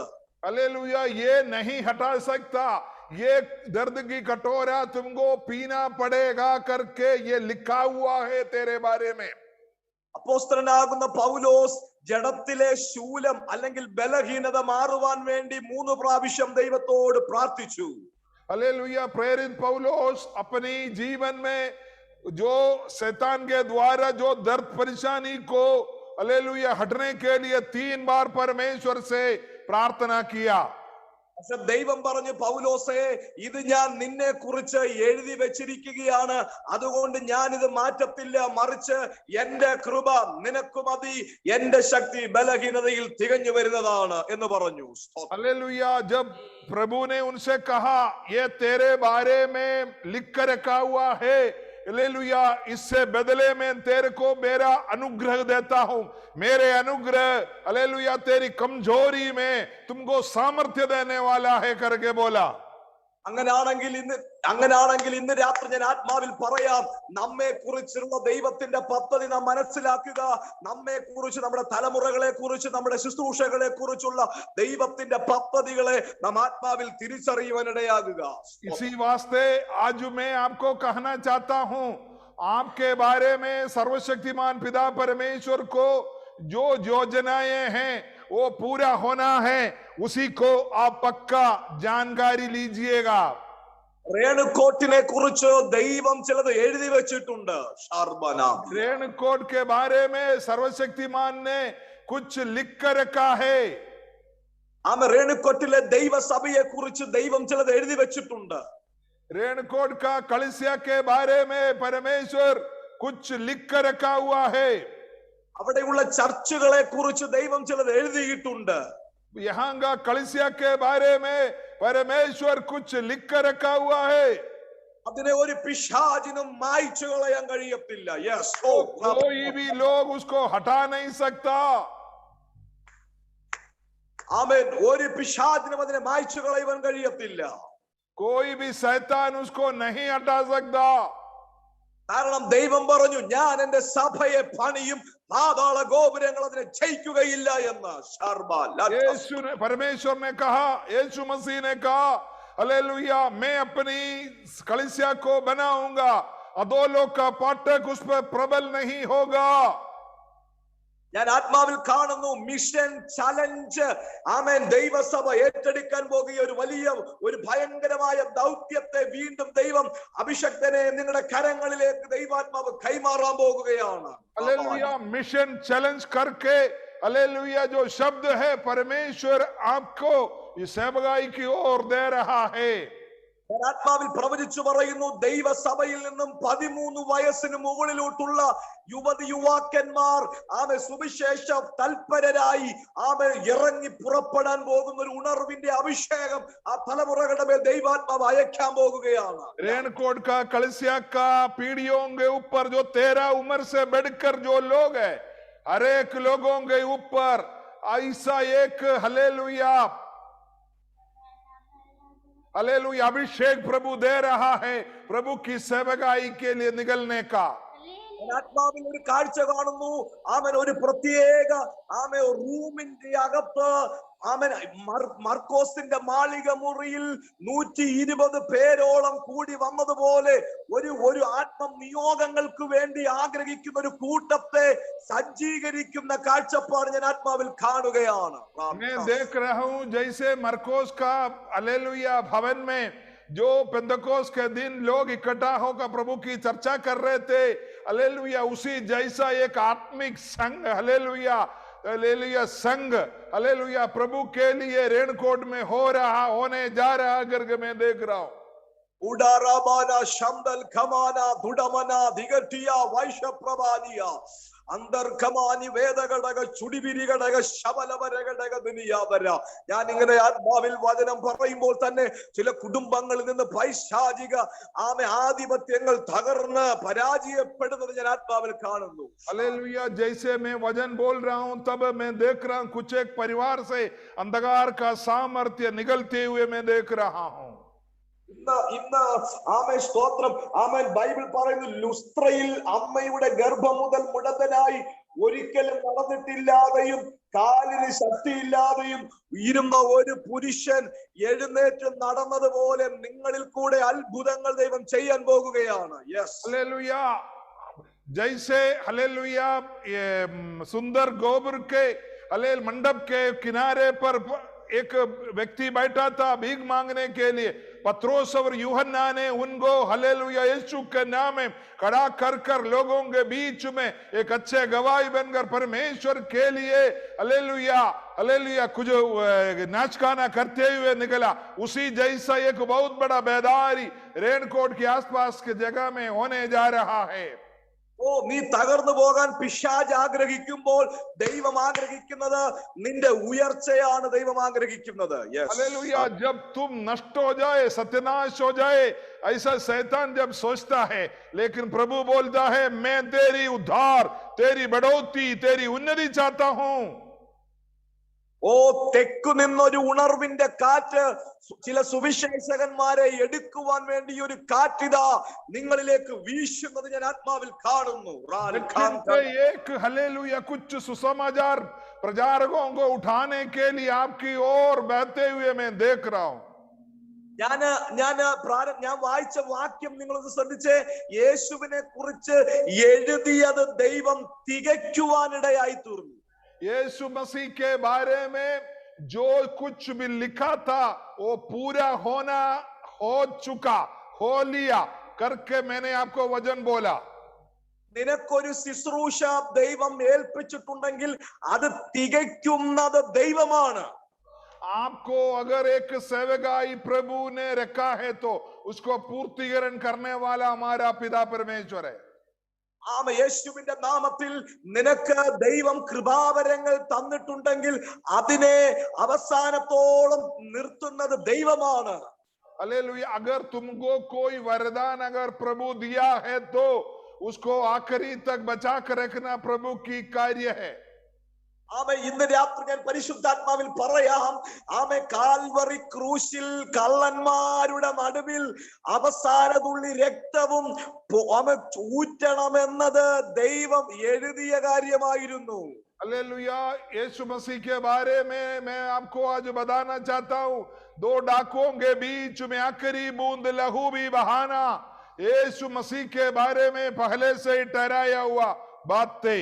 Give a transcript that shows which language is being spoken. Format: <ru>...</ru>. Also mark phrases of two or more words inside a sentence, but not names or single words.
<hi>हालेलुया, ये नहीं हटा सकता, ये दर्द की कटोरा तुमको पीना पड़ेगा करके ये लिखा हुआ है तेरे बारे में।</hi> <ml>അപ്പോസ്തലനാകുന്ന പൗലോസ് ജഡത്തിലെ ശൂലം അല്ലെങ്കിൽ ബലഹീനത മാറുവാൻ വേണ്ടി 3 പ്രാവശ്യം ദൈവത്തോട് പ്രാർത്ഥിച്ചു.</ml> <hi>हालेलुया, प्रेरित पौलुस अपनी जीवन में जो शैतान के द्वारा जो दर्द परेशानी को हालेलुया हटने के लिए 3 बार परमेश्वर से प्रार्थना किया।</hi> <ml>പക്ഷെ ദൈവം പറഞ്ഞു, പൗലോസേ ഇത് ഞാൻ നിന്നെ കുറിച്ച് എഴുതി വെച്ചിരിക്കുകയാണ്, അതുകൊണ്ട് ഞാൻ ഇത് മാറ്റത്തില്ല, മറിച്ച് എന്റെ കൃപ നിനക്ക് മതി, എന്റെ ശക്തി ബലഹീനതയിൽ തികഞ്ഞു വരുന്നതാണ് എന്ന് പറഞ്ഞു.</ml> <hi>हालेलुया, जब प्रभु ने उनसे कहा ये तेरे बारे में लिख कर रखा हुआ है, हालेलुया, इससे बदले में तेरे को मेरा अनुग्रह देता हूं, मेरे अनुग्रह हालेलुया तेरी कमजोरी में तुमको सामर्थ्य देने वाला है करके बोला।</hi> <ml>അങ്ങനാണെങ്കിൽ ഇന്ന് രാത്രി ഞാൻ ആത്മാവിൽ പറയാം, നമ്മെ കുറിച്ചുള്ള ദൈവത്തിന്റെ പദ്ധതി നാം മനസ്സിലാക്കുക. നമ്മെ കുറിച്ച്, നമ്മുടെ തലമുറകളെ കുറിച്ച്, നമ്മുടെ ശുശ്രൂഷകളെ കുറിച്ചുള്ള ദൈവത്തിന്റെ പദ്ധതികളെ നാം ആത്മാവിൽ തിരിച്ചറിയുവാനിടയാകുക.</ml> <hi>इसी वास्ते आज मैं आपको कहना चाहता हूं, आपके बारे में सर्वशक्तिमान पिता परमेश्वर को जो योजनाएं हैं वो पूरा होना है, उसी को आप पक्का जानकारी लीजिएगा।</hi> <ml>റേണുകോട്ടിനെ കുറിച്ച് ദൈവം ചിലത് എഴുതി വെച്ചിട്ടുണ്ട്.</ml> <hi>रेणुकोट के बारे में सर्वशक्तिमान ने कुछ लिख कर रखा है।</hi> <ml>ആമ റേണുകോട്ടിലെ ദൈവസഭയെ കുറിച്ച് ദൈവം ചിലത് എഴുതി വെച്ചിട്ടുണ്ട്.</ml> <hi>रेणुकोट का कलीसिया के बारे में परमेश्वर कुछ लिख कर रखा हुआ है।</hi> <ml>അവിടെയുള്ള ചർച്ചുകളെ കുറിച്ച് ദൈവം ചിലത് എഴുതിയിട്ടുണ്ട്.</ml> <hi>यहाँ का कलीसिया के बारे में परमेश्वर कुछ लिख कर रखा हुआ है।</hi> <ml>അതിനെ ഒരു പിശാചിനും മായ്ച്ചു കളയാൻ കഴിയത്തില്ല. യെസ്,</ml> <hi>कोई भी लोग उसको हटा नहीं सकता।</hi> <ml>ആമേൻ. ഒരു പിശാചിനും അതിനെ മായ്ച്ചു കളയുവാൻ കഴിയത്തില്ല.</ml> <hi>कोई भी शैतान उसको नहीं हटा सकता।</hi> <ml>കാരണം ദൈവം പറഞ്ഞു, ഞാൻ എന്റെ സഭയെ പണിയും, പാതാള ഗോപുരങ്ങൾ അതിനെ ജയിക്കുകയില്ല എന്ന്.</ml> <hi>परमेश्वर ने कहा, यीशु मसीह ने कहा, हालेलुया, मैं अपनी कलीसिया को बनाऊंगा, अधोलोक का पाटक उस पर प्रबल नहीं होगा।</hi> <ml>ഞാൻ ആത്മാവിൽ കാണുന്നു</ml> <en>mission challenge.</en> <ml>ആമേൻ. ദൈവസഭ ഏറ്റെടുക്കാൻ പോകുക ഒരു ഭയങ്കരമായ ദൗത്യത്തെ വീണ്ടും ദൈവം അഭിഷക്തനെ നിങ്ങളുടെ കരങ്ങളിലേക്ക് ദൈവാത്മാവ് കൈമാറാൻ പോകുകയാണ്.</ml> <hi>हालेलुया,</hi> <en>mission challenge</en> <hi>करके हालेलुया जो शब्द है परमेश्वर आपको इस सेवकाई की ओर दे रहा है।</hi> <ml>ഞാൻ ആത്മാവിൽ പ്രവചിച്ചു പറയുന്നു, ദൈവസഭയിൽ നിന്നും 13 വയസ്സിന് മുകളിലോട്ടുള്ള യുവാക്കന്മാർ ആമേ സുവിശേഷ തൽപരരായി ആമേ ഇറങ്ങി പുറപ്പെടാൻ പോകുന്ന ഒരു ഉണർവിന്റെ അഭിഷേകം ആ തലമുറകളുടെ മേൽ ദൈവാത്മാവ് അയക്കാൻ പോകുകയാണ്.</ml> <hi>रेणुकोट का कलीसिया का पीढ़ियों के ऊपर जो 13 उम्र से बढ़कर जो लोग है, हर एक लोगों के ऊपर ऐसा एक हालेलुया हालेलुया अभिषेक प्रभु दे रहा है, प्रभु की सेवकाई के लिए निकलने का।</hi> <ml>ആത്മാവിൽ ഒരു കാഴ്ച കാണുന്നു. ആമൻ. ഒരു പ്രത്യേക ആമേ റൂമിന്റെ അകത്ത് ആമൻ മർക്കോസിന്റെ മാളിക മുറിയിൽ 120 പേരോളം കൂടി വന്നതുപോലെ ഒരു ആത്മ നിയോഗങ്ങൾക്ക് വേണ്ടി ആഗ്രഹിക്കുന്ന ഒരു കൂട്ടത്തെ സജ്ജീകരിക്കുന്ന കാഴ്ചപ്പാട് ഞാൻ ആത്മാവിൽ കാണുകയാണ്.</ml> <hi>मैं देख रहा हूं जैसे मरकोस का हालेलुया भवन में जो पेंतकोस के दिन लोग इकट्ठा होकर प्रभु की चर्चा कर रहे थे, हालेलुया, उसी जैसा एक आत्मिक संघ, हालेलुया, हालेलुया, संघ, हालेलुया, प्रभु के लिए रेनकोट में होने जा रहा करके मैं देख रहा हूं। उडाराबाना शंदल खमाना दुडमना दिगटिया वैश्य प्रभानिया अंदर खमानी വേദഘടക ചുടിപിരിഘടക ശബലവരഘടക ദുനിയാവര.</hi> <ml>ഞാൻ ഇങ്ങനെ ആത്മാവിൽ വചനം പറയുമ്പോൾ തന്നെ ചില കുടുംബങ്ങളിൽ നിന്ന് പൈശാചിക ആധിപത്യങ്ങൾ തകർന്ന് പരാജയപ്പെടുന്നത് ഞാൻ ആത്മാവിൽ കാണുന്നു.</ml> <hi>हालेलुया, जैसे मैं वचन बोल रहा हूं तब मैं देख रहा हूं कुछ एक परिवार से अंधकार का सामर्थ्य निकलते हुए मैं देख रहा हूं।</hi> <ml>ഇന്ന് ആമേൻ സ്തോത്രം. ആമേൻ ബൈബിൾ പറയുന്നു ലുസ്ത്രയിൽ അമ്മയുടെ ഗർഭം മുതൽ മുടന്തനായി ഒരിക്കലും നടന്നിട്ടില്ലാതെയും കാലിന് ശക്തിയില്ലാതെയും ഇരുന്ന ഒരു പുരുഷൻ എഴുന്നേറ്റ് നടന്നതുപോലെ നിങ്ങളിൽ കൂടെ അത്ഭുതങ്ങൾ ദൈവം ചെയ്യാൻ പോകുകയാണ്. യെസ്,</ml> <hi>हालेलुया, जैसे हालेलुया ये सुंदर गोबर के हालेल मंडप के किनारे पर एक व्यक्ति बैठा था भीख मांगने के लिए, पत्रोस और यूहन्ना ने उनको हालेलुया यीशु के नाम में खड़ा कर कर लोगों के बीच में एक अच्छे गवाही बनकर परमेश्वर के लिए हालेलुया, हालेलुया, कुछ नाच गाना करते हुए निकला। उसी जैसा एक बहुत बड़ा बेदारी रेनकोट के आसपास के जगह में होने जा रहा है।</hi> <ml>ഓ, നീ തകർന്നു പോകാൻ പിശാച് ആഗ്രഹിക്കുമ്പോൾ ദൈവം ആഗ്രഹിക്കുന്നത് നിന്റെ ഉയർച്ചയാണ് ദൈവം ആഗ്രഹിക്കുന്നത്.</ml> <hi>हालेलुया, जब तुम नष्ट हो जाए, सत्यानाश हो जाए, ऐसा शैतान जब सोचता है, लेकिन प्रभु बोलता है मैं तेरी उद्धार, तेरी बढ़ोतरी, तेरी उन्नति चाहता हूं।</hi> <ml>ഓ, തെക്കു നിന്നൊരു ഉണർവിന്റെ കാറ്റ് ചില സുവിശേഷകന്മാരെ എടുക്കുവാൻ വേണ്ടി ഒരു കാറ്റിതാ നിങ്ങളിലേക്ക് വീശുന്നത് ഞാൻ ആത്മാവിൽ കാണുന്നു.</ml> <hi>एक हालेलुया कुछ सुसमाचार प्रचारकों को उठाने के लिए आपकी ओर बहते हुए मैं देख रहा हूं।</hi> <ml>ഞാൻ വായിച്ച വാക്യം നിങ്ങളൊന്ന് ശ്രദ്ധിച്ചേ. യേശുവിനെ കുറിച്ച് എഴുതിയത് ദൈവം തികയ്ക്കുവാനിടയായി തീർന്നു.</ml> <hi>यीशु मसीह के बारे में जो कुछ भी लिखा था वो पूरा हो चुका, हो लिया करके मैंने आपको वचन बोला।</hi> <ml>നിനക്കൊരു ശുശ്രൂഷ ദൈവം ഏൽപ്പിച്ചിട്ടുണ്ടെങ്കിൽ അത് തികയ്ക്കുന്നത് ദൈവമാണ്.</ml> <hi>आपको अगर एक सेवकाई प्रभु ने रखा है तो उसको पूर्तिकरण करने वाला हमारा पिता परमेश्वर है।</hi> <ml>യേശുവിന്റെ നാമത്തിൽ നിനക്ക് ദൈവം കൃപാവരങ്ങൾ തന്നിട്ടുണ്ടെങ്കിൽ അതിനെ അവസാനത്തോളം നിർത്തുന്നത് ദൈവമാണ്.</ml> <hi>हालेलुया, अगर तुमको कोई वरदान अगर प्रभु दिया है तो उसको आखिरी तक बचा कर रखना प्रभु की कार्य है।</hi> <ml>ഇന്ന് രാത്രി ഞാൻ പരിശുദ്ധാത്മാവിൽ പറയാം, കാൽവറി ക്രൂശിൽ കള്ളന്മാരുടെ നടുവിൽ അവസാന തുള്ളി രക്തവും ഊറ്റണമെന്നത് ദൈവം എഴുതിയ കാര്യമായിരുന്നു.</ml> <hi>हालेलुया, यीशु मसीह के बारे में मैं आपको आज बताना चाहता हूं, दो डाकुओं के बीच में आखिरी बूंद लहू भी बहाना यीशु मसीह के बारे में पहले से ही ठहराया हुआ बात थी।</hi>